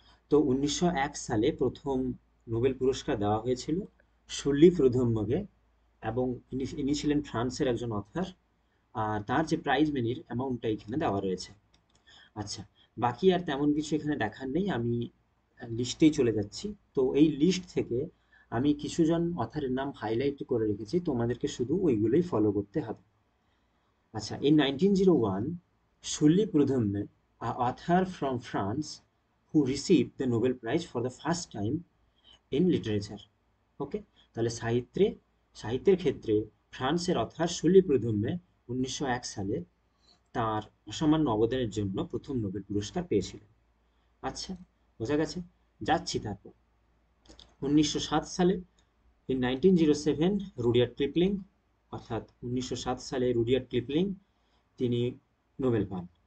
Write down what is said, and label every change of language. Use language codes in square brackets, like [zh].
[bn] তো 1901 সালে প্রথম নোবেল পুরস্কার দেওয়া হয়েছিল সুল্লি প্রুধম্মকে, এবং ইনি ছিলেন ফ্রান্সের একজন অথার, আর তার যে প্রাইজ মানির অ্যামাউন্টটা এখানে দেওয়া রয়েছে। আচ্ছা, বাকি আর তেমন কিছু এখানে দেখার নেই, আমি লিস্টেই চলে যাচ্ছি। তো এই লিস্ট থেকে আমি কিছুজন অথারের নাম হাইলাইট করে রেখেছি, তোমাদেরকে শুধু ওইগুলোই ফলো করতে হবে। [en] আচ্ছা, in 1901 Sully Prudhomme, a author from France who received the Nobel Prize for the first time in literature. [bn] ওকে, তাহলে সাহিত্যের ক্ষেত্রে ফ্রান্সের অথার সুলি প্রুধম্মে 1901 সালে তার অসামান্য অবদানের জন্য প্রথম নোবেল পুরস্কার পেয়েছিলেন। আচ্ছা, বোঝা গেছে। যাচ্ছি তারপর 1907 সালে, ইন 1907 রুডিয়ার্ড কিপলিং, অর্থাৎ 1907 সালে রুডিয়ার্ড কিপলিং তিনি নোবেল পান।